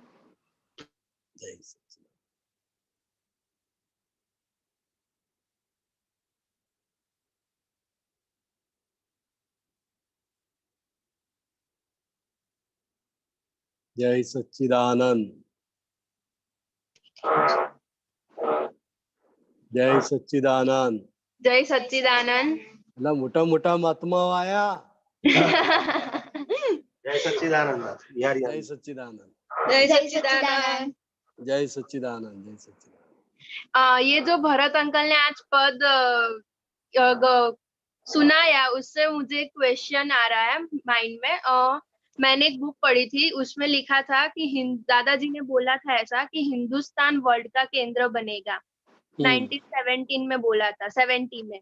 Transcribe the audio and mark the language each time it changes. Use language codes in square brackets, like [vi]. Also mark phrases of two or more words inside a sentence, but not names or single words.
[hi] जय सच्चिदानंद। जय सच्चिदानंद। जय सच्चिदानंद। जय सच्चिदानंद। [gu] એટલે મોટા મોટા મહાત્મા આયા। [hi] जय सच्चिदानंद। जय सच्चिदानंद। जय सच्चिदानंद। जय सच्चिदानंद। जय सच्चिदानंद। ये जो भरत अंकल ने आज पद सुनाया उससे मुझे एक क्वेश्चन आ रहा है माइंड में। मैंने एक बुक पढ़ी थी, उसमें लिखा था कि दादाजी ने बोला था ऐसा कि हिंदुस्तान वर्ल्ड का केंद्र बनेगा। 1917 में बोला था, 70 में।